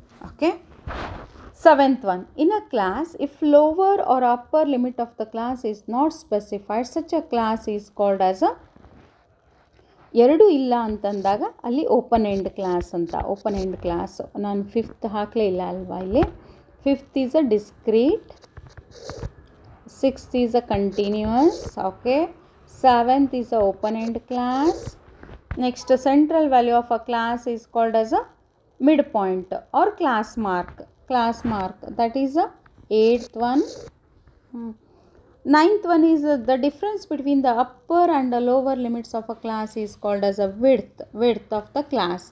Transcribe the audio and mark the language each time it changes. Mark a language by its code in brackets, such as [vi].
[en] Okay. Seventh one, in a class, if lower or upper limit of the class is not specified, such a class is called as a [kn] ಎರಡು ಇಲ್ಲ ಅಂತಂದಾಗ ಅಲ್ಲಿ open end class ಅಂತ. Open end class ನಾನು fifth ಹಾಕಲೇ ಇಲ್ಲ ಅಲ್ವಾ ಇಲ್ಲಿ. [en] Fifth is a discrete, sixth is a continuous. Okay, seventh is a open end class. Next, central value of a class is called as a mid point or class mark. That is a eighth one. Ninth one is the difference between the upper and the lower limits of a class is called as a width of the class.